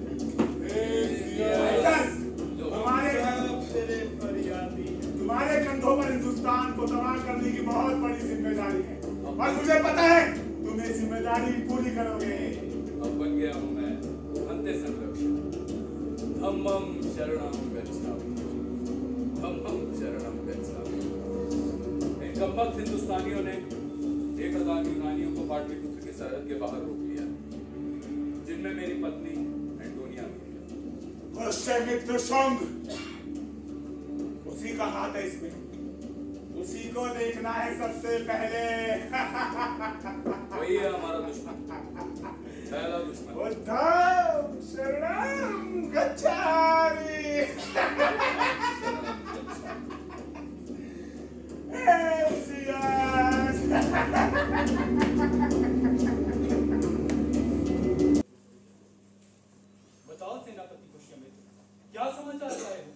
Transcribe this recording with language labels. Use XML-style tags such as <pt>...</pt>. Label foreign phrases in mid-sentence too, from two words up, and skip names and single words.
<hi>सीएस, तुम्हारे कंधों पर हिंदुस्तान को तबाह करने की बहुत बड़ी जिम्मेदारी है और मुझे पता है तुम ये जिम्मेदारी पूरी करोगे। अब बन गया हूँ मैं अंत्य संरक्षक।</hi> <pi>धम्मं शरणं गच्छामि। धम्मं शरणं गच्छामि।</pi> <hi>इन कमबख्त हिंदुस्तानियों ने 1000 यूनानियों को पाटलिपुत्र की सरहद के बाहर रोक लिया, जिनमें मेरी पत्नी एंटोनिया भी है। उससे मित्र संग, उसी का हाथ है इसमें, उसी को देखना है सबसे पहले। वही है हमारा दुश्मन, पहला दुश्मन।</hi> <pi>बुद्धं शरणं गच्छामि।</pi> <hi>बताओ सेनापति पुष्यमित्र, क्या समाचार लाए हो?</hi>